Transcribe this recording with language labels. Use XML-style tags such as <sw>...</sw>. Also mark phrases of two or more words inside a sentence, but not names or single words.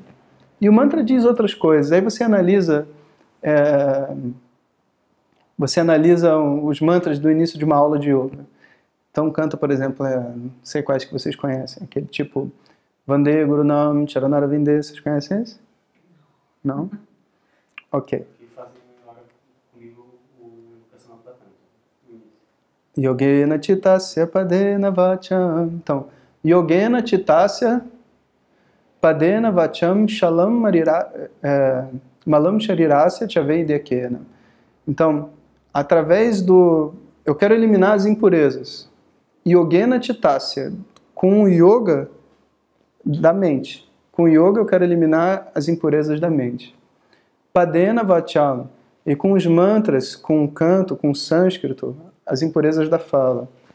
<pt>E o mantra diz outras coisas. Aí você analisa os mantras do início de uma aula de yoga. Então canta, por exemplo, não sei quais que vocês conhecem, aquele tipo</pt> <sa>वन्दे गुरूणां चरणारविन्दे,</sa> <pt>vocês conhecem esse? Não? Ok.</pt> <sa>योगेन चित्तस्य पदेन वाचां. Então, योगेन चित्तस्य पदेन वाचां मलं शरीरस्य च वैद्यकेन.</sa> <pt>Então, através do... Eu quero eliminar as impurezas.</pt> <sa>योगेन चित्तस्य,</sa> <pt>com o yoga da mente. Com o yoga eu quero eliminar as impurezas da mente.</pt> <sa>पदेन वाचां,</sa> <pt>e com os mantras, com o canto, com o sânscrito, as impurezas da fala.</pt>